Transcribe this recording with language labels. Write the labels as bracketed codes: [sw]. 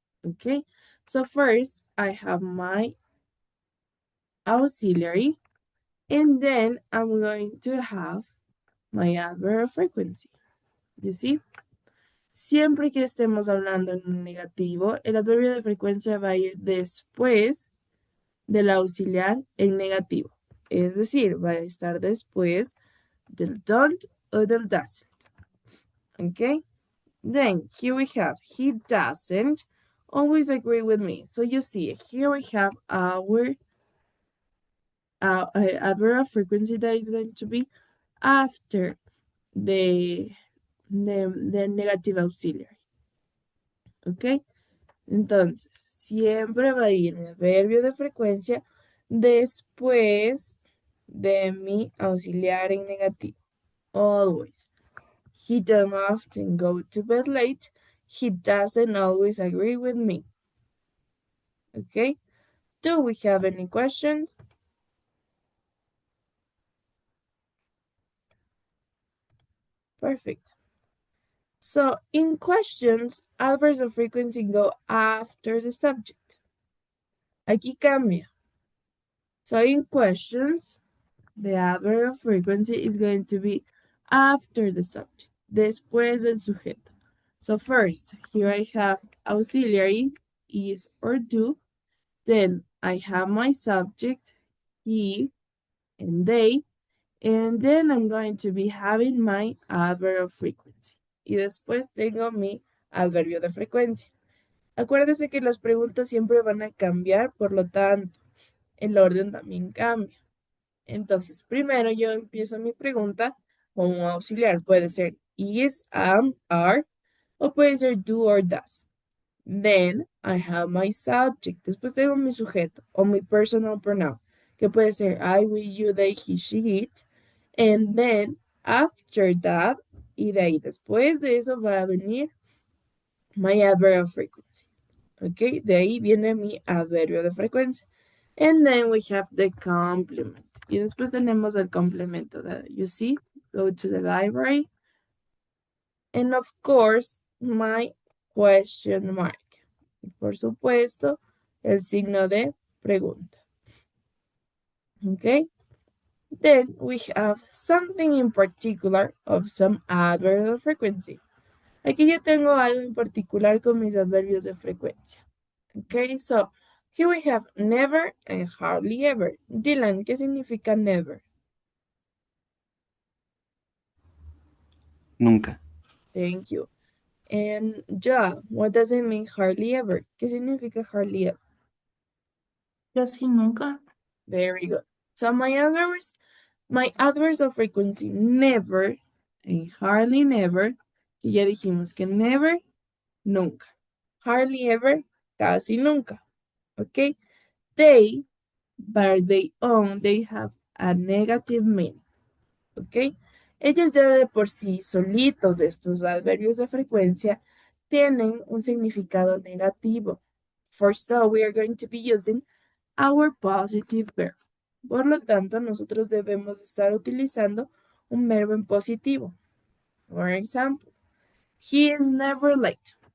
[en] Okay, so first I have my auxiliary, and then I'm going to have my adverb of frequency. You see? [es] Siempre que estemos hablando en un negativo, el adverbio de frecuencia va a ir después del auxiliar en negativo. Es decir, va a estar después del don't o del doesn't. [en] Okay? Then here we have he doesn't always agree with me. So you see, here we have our adverb of frequency that is going to be after the negative auxiliary. Okay? [es] Entonces, siempre va a ir mi adverbio de frecuencia después de mi auxiliar en negativo. [en] Always. He don't often go to bed late. He doesn't always agree with me. Okay? Do we have any questions? Perfect. So, in questions, adverbs of frequency go after the subject. [es] Aquí cambia. [en] So, in questions, the adverb of frequency is going to be after the subject, [es] después del sujeto. [en] So first, here I have auxiliary, is or do. Then I have my subject, he and they. And then I'm going to be having my adverb of frequency. [es] Y después tengo mi adverbio de frecuencia. Acuérdese que las preguntas siempre van a cambiar, por lo tanto, el orden también cambia. Entonces, primero yo empiezo mi pregunta con un auxiliar. Puede ser is, am, are, o puede ser do or does. [en] Then I have my subject. [es] Después tengo mi sujeto o mi personal pronoun, que puede ser I, we, you, they, he, she, it. [en] And then after that, [es] y de ahí después de eso va a venir [en] my adverb of frequency. [es] Ok, de ahí viene mi adverbio de frecuencia. [en] And then we have the complement. [es] Y después tenemos el complemento. [en] You see, go to the library. And of course, my question mark. [es] Y por supuesto, el signo de pregunta. [en] Okay? Then we have something in particular of some adverbs of frequency. [es] Aquí yo tengo algo en particular con mis adverbios de frecuencia. [en] Okay, so here we have never and hardly ever. [es] Dylan, ¿qué significa never? Nunca. [en] Thank you. And ja, what does it mean hardly ever? [es] ¿Qué significa hardly ever? Casi nunca. [en] Very good. So my adverbs of frequency never and hardly never, [es] que ya dijimos que never, nunca. [en] Hardly ever, [es] casi nunca. [en] Okay? They, by their own, they have a negative meaning. ¿Ok? [es] Ellos ya de por sí, solitos de estos adverbios de frecuencia, tienen un significado negativo. [en] For so, we are going to be using our positive verb. [es] Por lo tanto, nosotros debemos estar utilizando un verbo en positivo. [en] For example, he is never late.